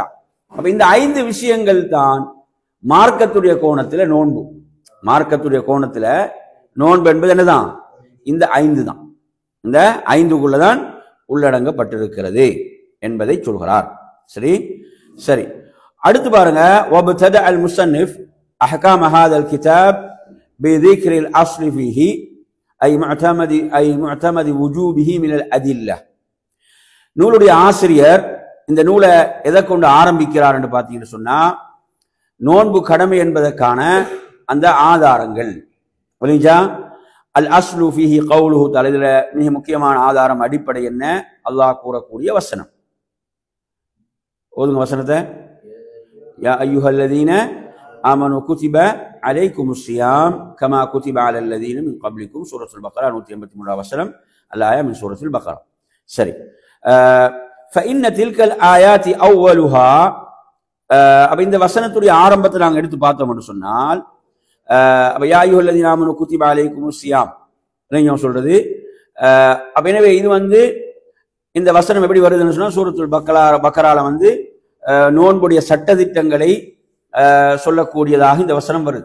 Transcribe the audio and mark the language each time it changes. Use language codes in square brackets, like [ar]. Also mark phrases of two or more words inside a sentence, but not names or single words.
[ta] அப்ப இந்த 5 விஷயங்கள் தான் மார்க்கத்துடைய கோணத்துல நோன்பு. மார்க்கத்துடைய கோணத்துல நோன்பு என்பது என்னதான்? இந்த 5 தான். இந்த 5க்குள்ளதான் உள்ளடங்கப்பட்டிருக்கிறது என்பதை சொல்கிறார். சரி சரி. அடுத்து பாருங்க. [ar] وابتدأ المصنف احكام هذا الكتاب بذكر الاصل فيه اي معتمد وجوبه من الادله. [ta] நூலுடைய ஆசிரியர் இந்த நூலை எதை கொண்டு ஆரம்பிக்கிறார் என்று பார்த்தீங்கன்னு சொன்னா, நோன்பு கடமை என்பதற்கான அந்த ஆதாரங்கள். [ar] الأصل فيه قوله تعالى. [ta] இதுல மிக முக்கியமான ஆதாரம், அடிப்படை என்ன? அல்லாஹ் கூறக்கூடிய வசனம். ஓதுங்க வசனத்தை. [ar] يا أيها الذين آمنوا كتب عليكم الصيام كما كتب على الذين من قبلكم. [ta] சூரத்துல் பக்ரா 183 வசனம். [ar] الآية من سورة البقرة. [ta] சரி. [ar] فإن تلك الآيات أولها. [ta] அப்ப இந்த வசனத்துடைய ஆரம்பத்தை நாங்கள் எடுத்து பார்த்தோம் என்று சொன்னால், அப்ப [ar] يا أيها الذين آمنوا كتب عليكم الصيام [ta] சொல்றது. அப்ப எனவே இது இந்த வசனம் எப்படி வருதுன்னு சொன்னா, சூரத்துல் பக்ரால நோன்புடைய சட்டதிட்டங்களை சொல்லக்கூடியதாக இந்த வசனம் வருது.